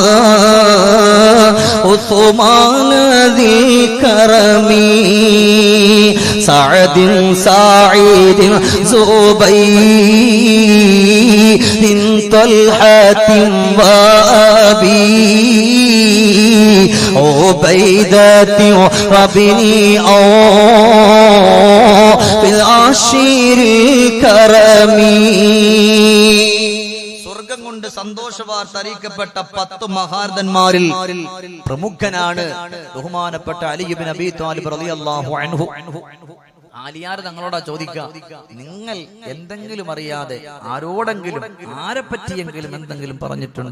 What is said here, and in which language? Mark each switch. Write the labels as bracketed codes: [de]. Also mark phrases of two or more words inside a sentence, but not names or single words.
[ar] عثمان ذي الكرم سعد سعيد زبير طلحة وأبي عبيدة وابن في العشير الكرم. [ml] സ്വർഗം കൊണ്ട് സന്തോഷവാർത്ത അറിയിക്കപ്പെട്ട 10 മഹാരഥന്മാരിൽ പ്രമുഖനാണ് ബഹുമാനപ്പെട്ട അലി ഇബ്നു അബീ ത്വാലിബ് [ar] رضي الله عنه. [ml] ആലിയാർ തങ്ങളോടാ ചോദിക്കുക, നിങ്ങൾ എന്തെങ്കിലും അറിയാതെ ആരോടെങ്കിലും ആരെ പറ്റിയെങ്കിലും എന്തെങ്കിലും പറഞ്ഞിട്ടുണ്ടോ?